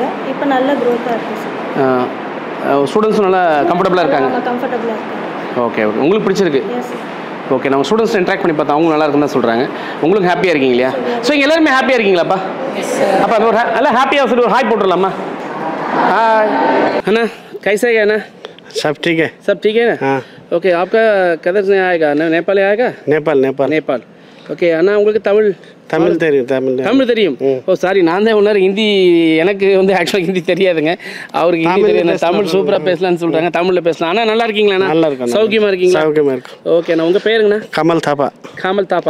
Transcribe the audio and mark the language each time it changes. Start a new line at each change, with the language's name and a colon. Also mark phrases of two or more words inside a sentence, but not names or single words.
Tamil: இப்போ நல்ல க்ரோத்தாக இருக்குது சார். ஸ்டூடெண்ட்ஸும் நல்லா கம்ஃபர்டபுளாக இருக்காங்க? கம்ஃபர்டபுளாக இருக்காங்க.
English: okay okay.
Tamil: உங்களுக்கு பிடிச்சிருக்கு? ஓகே. நம்ம ஸ்டூடெண்ட்ஸ் இன்ட்ராக்ட் பண்ணி பார்த்தா அவங்க நல்லா இருக்குன்னு தான் சொல்கிறாங்க. உங்களுக்கு ஹாப்பியாக இருக்கீங்க இல்லையா? ஸோ இங்கே எல்லாருமே ஹாப்பியாக இருக்கீங்களாப்பா? அப்போ ஒரு நல்லா ஹாப்பியாக சொல்லி ஒரு ஹாய் போட்டுடலாமா?
Hindi: हाय है ना, कैसे है ना? सब ठीक है। सब ठीक है ना? हाँ। ओके, आपका किधर से आएगा? नेपाल आएगा? नेपाल नेपाल नेपाल.
Tamil: ஓகே அண்ணா, உங்களுக்கு தமிழ் தெரியும். தமிழ் தெரியும். ஓ சாரி, நான் தான் உள்ளார ஹிந்தி, எனக்கு வந்து ஆக்சுவலாக ஹிந்தி தெரியாதுங்க. அவருக்கு ஹிந்தி தெரியும். தமிழ் சூப்பராக பேசலாம்னு சொல்கிறாங்க, தமிழில் பேசலாம். அண்ணா நல்லா இருக்கீங்களா? நல்லா இருக்கேன். சௌக்கியமாக இருக்கீங்களா? சௌக்கியமாக இருக்கும். ஓகேண்ணா, உங்கள் பேருங்கண்ணா? கமல் தாப்பா. கமல் தாப்பா.